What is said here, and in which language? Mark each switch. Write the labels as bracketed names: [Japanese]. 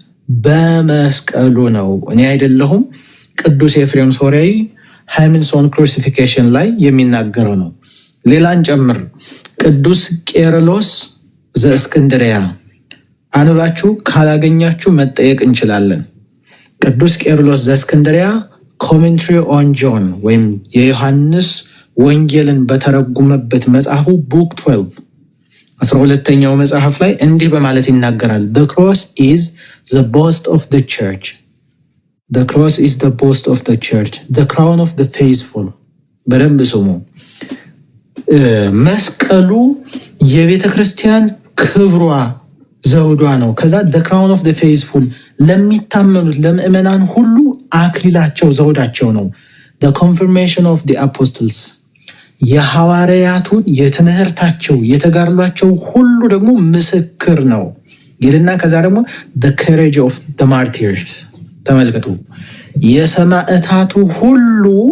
[Amharic] በመስቀሉ ነው። እኔ አይደለሁም፣ ቅዱስ ኤፍሬም ሶርያዊ ሃይማኖት ኦን ክሩሲፊኬሽን ላይ የሚናገረው ነው። ሌላን ጨምር። ቅዱስ ቄርሎስ ዘእስክንድርያ አንባችሁ ካላገኛችሁ መጠየቅ እንችላለን። ቅዱስ ቄርሎስ ዘእስክንድርያ ኮሜንትሪ ኦን ጆን ወይም የዮሐንስ ወንጌልን በተረጉመበት መጽሐፉ ቡክ 12ኛው መጽሐፍ ላይ እንዲህ በማለት ይናገራል። [English] The cross is the boast of the church. The cross is the boast of the church. The crown of the faithful. [Amharic] በደንብ ስሙ። መስቀሉ የቤተ ክርስቲያን ክብሯ ዘውዷ ነው። ከዛ [English] the crown of the faithful [Amharic] ለሚታመኑት ለምእመናን ሁሉ አክሊላቸው ዘውዳቸው ነው። [English] The confirmation of the apostles [Amharic] የሐዋርያቱን የትምህርታቸው የተጋድሏቸው ሁሉ ደግሞ ምስክር ነው ይልና ከዛ ደግሞ [English] the courage of the martyrs [Amharic] ተመልከቱ። የሰማዕታቱ ሁሉ